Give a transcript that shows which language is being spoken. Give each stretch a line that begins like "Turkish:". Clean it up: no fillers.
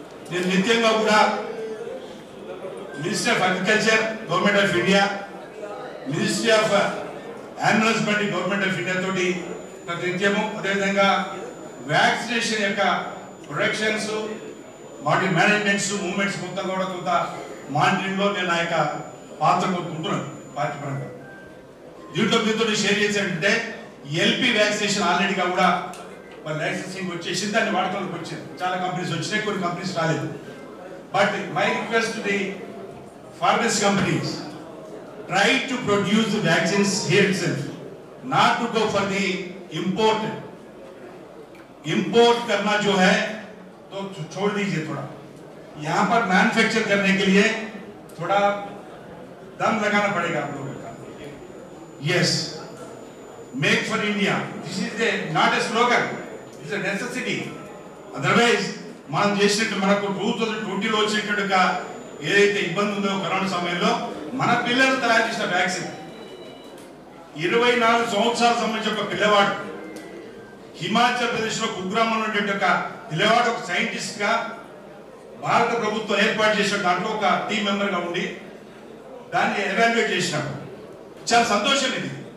Telugu: నేను నిత్యంగా కూడా ministry of agriculture government of India, ministry of animal husbandry government of India తోటి ప్రతి నిత్యము, అదేవిధంగా వ్యాక్సినేషన్ యొక్క ప్రొడక్షన్స్, వాటి మేనేజ్మెంట్స్, మూవ్మెంట్స్ మొత్తం కూడా కొంత మానిటరింగ్ లో నేను నా యొక్క పాత్ర కోరుకుంటున్నాను పార్టీ పరంగా. దీంట్లో మీతో షేర్ చేసేటంటే ఎల్పి వ్యాక్సినేషన్ ఆల్రెడీగా కూడా మరి లైసెన్సింగ్ వచ్చేసి దాన్ని వాడకంలోకి వచ్చింది. చాలా కంపెనీస్ వచ్చినాయి, కొన్ని కంపెనీస్ రాలేదు.
English: but my request the pharmas companies, try to produce the vaccines here itself, not to go for the import
Hindi: करना जो है तो छोड़ दीजिए. थोड़ा यहाँ पर मैन्युफैक्चर करने के लिए थोड़ा दम लगाना पड़ेगा आप लोगों का.
English: Yes, make for India. This is not a slogan, it's a necessity.
Telugu: Otherwise, మనం చేసినట్టు మనకు 2020లో వచ్చినట్టుగా ఏదైతే ఇబ్బంది ఉందో కరోనా సమయంలో మన పిల్లలు తయారు చేసిన వ్యాక్సిన్ 24 సంవత్సరాల సంబంధించిన ఒక పిల్లవాడు హిమాచల్ ప్రదేశ్ లో కుగ్రామంలో ఉండే ఒక పిల్లవాడు ఒక సైంటిస్ట్ గా భారత ప్రభుత్వం ఏర్పాటు చేసిన దాంట్లో ఒక టీం మెంబర్ గా ఉండి దాన్ని ఎవాల్యుయేట్ చేసినాడు. చాలా సంతోషం ఇది.